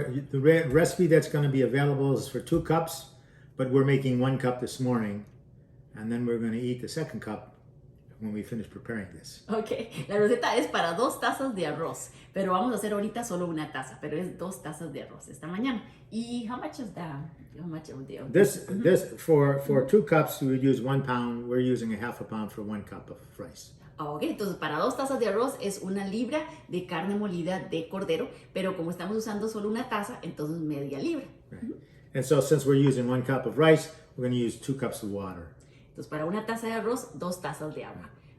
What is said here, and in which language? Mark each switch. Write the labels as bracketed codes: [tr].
[en] The recipe that's going to be available is for 2 cups, but we're making 1 cup this morning, and then we're going to eat the second cup when we finish preparing this. [es] Okay, la receta es para 2 tazas de arroz, pero vamos a hacer ahorita solo 1 taza, pero es 2 tazas de arroz esta mañana. [en] ¿Y how much is that? How much of the This for 2 cups we would use 1 pound. We're using a half a pound for 1 cup of rice. [es] Ok, entonces para 2 tazas de arroz es 1 libra de carne molida de cordero, pero como estamos usando solo 1 taza, entonces media libra. [en] Right. And so since we're using 1 cup of rice, we're going to use 2 cups of water. [es] Entonces para 1 taza de arroz, 2 tazas de agua.